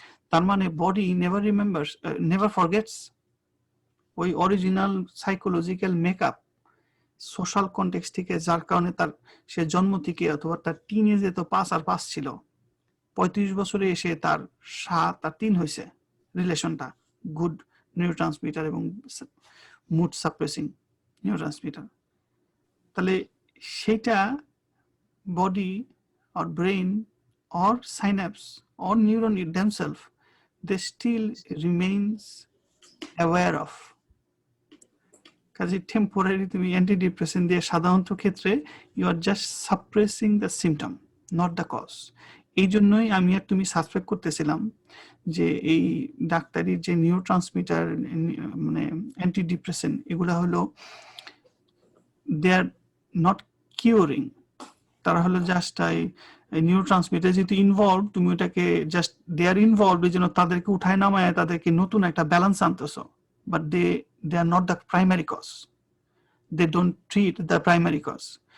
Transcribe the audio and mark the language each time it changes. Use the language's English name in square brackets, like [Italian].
[Bangla] তার মানে [English] body never remembers, never forgets [Bangla] ওই original psychological makeup social context থেকে, যার কারণে তার সে জন্ম থেকে অথবা তার টিনেজে তো 5 আর 5 ছিল, 35 বছরে এসে তার 7 আর 3 হয়েছে রিলেশনটা, গুড নিউরোট্রান্সমিটার এবং মুড সাপ্রেসিং নিউরোট্রান্সমিটার। তাহলে সেটা body [English] or brain or synapse or neuron themselves, they still remains aware of. [Bangla] কাজে টেম্পোরারি তুমি অ্যান্টিডিপ্রেসেন্ট দিয়ে সাধারণত ক্ষেত্রে [English] You are just suppressing the symptom, not the cause. [Bangla] এই জন্যই আমি আর তুমি সাসপেক্ট করতেছিলাম যে এই ডাক্তারির যে নিউরোট্রান্সমিটার মানে অ্যান্টিডিপ্রেসেন্ট এগুলা হলো [English] they are not curing, [Bangla] তারা হলো জাস্ট নিউরোট্রান্সমিটার যেহেতু ইনভলভ, তুমি ওটাকে জাস্ট দে আর ইনভলভ, এই জন্য তাদেরকে উঠায় নামায় তাদেরকে নতুন একটা balance আনতেছো, but [English] they are not the primary cause. They don't treat the primary cause.